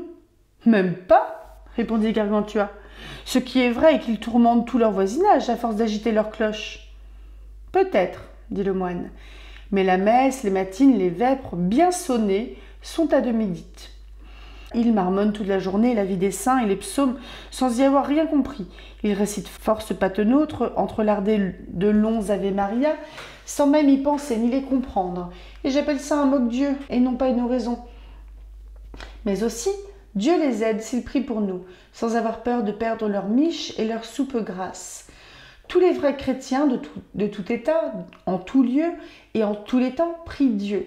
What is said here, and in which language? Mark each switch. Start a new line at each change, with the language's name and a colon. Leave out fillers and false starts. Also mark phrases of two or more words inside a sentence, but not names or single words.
French: Même pas, répondit Gargantua. Ce qui est vrai est qu'ils tourmentent tout leur voisinage à force d'agiter leurs cloches. Peut-être, dit le moine, mais la messe, les matines, les vêpres bien sonnées sont à demi dites. Il marmonne toute la journée la vie des saints et les psaumes sans y avoir rien compris. Il récite force patenôtres, entrelardé de longs
Latin: Ave Maria,
French: sans même y penser ni les comprendre. Et j'appelle ça un moque-Dieu et non pas une oraison. Mais aussi, Dieu les aide s'ils prient pour nous, sans avoir peur de perdre leur miche et leur soupe grasse. Tous les vrais chrétiens de tout état, en tout lieu et en tous les temps prient Dieu.